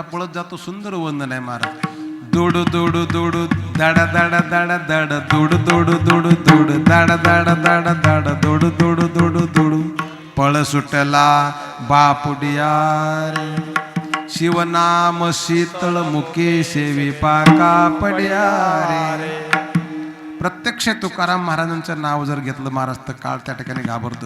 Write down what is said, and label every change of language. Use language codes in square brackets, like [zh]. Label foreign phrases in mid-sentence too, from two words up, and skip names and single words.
[mr] कसा पळत जातो, सुंदर वंदन आहे महाराज. दोडू दोडू दोडू दाडा दाडा दाडा दाडा दोडू दोडू दोडू दोडू दाडा दाडा दाडा दाडा दोडू दोडू दोडू दोडू पळ सुटला बापुडिया रे शिवनाम शीतळ मुके सेवी पाका पड्या रे. प्रत्यक्ष तुकाराम महाराजांचं नाव जर घेतलं महाराज तर काळ त्या ठिकाणी घाबरतो.